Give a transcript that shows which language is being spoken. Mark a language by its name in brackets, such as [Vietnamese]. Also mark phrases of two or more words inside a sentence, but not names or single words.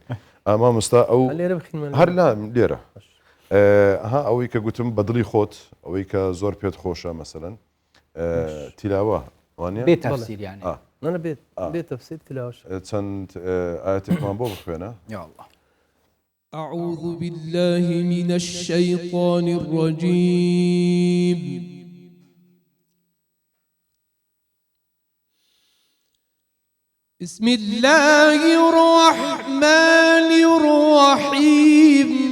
[Central Kurdish] ئاما مستا ئەو هەر لا لێرە ها ئەوەی کە گوتم بە دڵی خۆت ئەوەی کە زۆر پێت خۆشە مەسەلەن تیلاوە وانە بێت تەفسیر یعنی نەنە بێت تەفسیر تیلاوەش چەند ئاەتێکمان بۆ بخوێنە. [Arabic] یا الله. أعوذ بالله من الشيطان الرجيم. بسم الله الرحمن الرحيم.